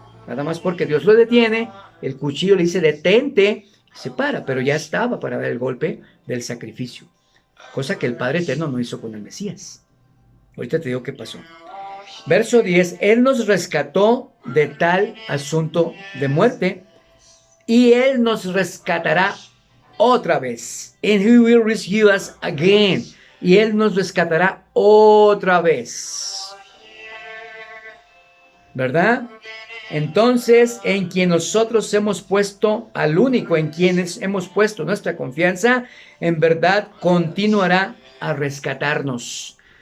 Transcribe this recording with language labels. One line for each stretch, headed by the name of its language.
Spanish: Nada más porque Dios lo detiene, el cuchillo le dice detente, se para, pero ya estaba para dar el golpe del sacrificio. Cosa que el Padre Eterno no hizo con el Mesías. Ahorita te digo qué pasó. Verso 10, Él nos rescató de tal asunto de muerte y Él nos rescatará otra vez.
English: And He will rescue us again.
Spanish: Y Él nos rescatará otra vez. ¿Verdad? Entonces, en quien nosotros hemos puesto, al único en quienes hemos puesto nuestra confianza, en verdad continuará a rescatarnos.